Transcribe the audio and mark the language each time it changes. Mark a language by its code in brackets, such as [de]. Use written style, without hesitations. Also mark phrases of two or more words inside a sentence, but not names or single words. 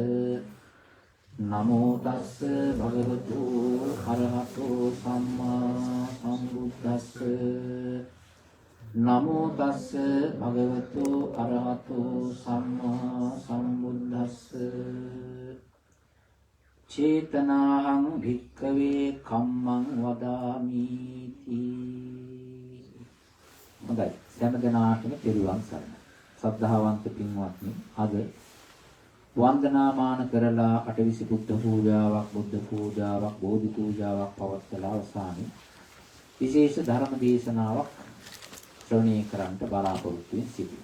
[pi] නමෝ තස්ස භගවතු අරහතෝ සම්මා සම්බුද්දස්ස නමෝ තස්ස භගවතු අරහතෝ සම්මා සම්බුද්දස්ස චේතනාහං භික්ඛවේ කම්මං වදාමි [si] හොඳයි සෑම දෙනාටම පිරුවන් සරණයි. ශ්‍රද්ධාවන්ත පින්වත්නි, අද වන්දනාමාන කරලා අටවිසි බුද්ධ පූජාවක්, බෝධි පූජාවක් පවත්වලා අවසානයේ විශේෂ ධර්ම දේශනාවක් ශ්‍රවණය කරන්නට බලාපොරොත්තු වෙන සිටිනවා.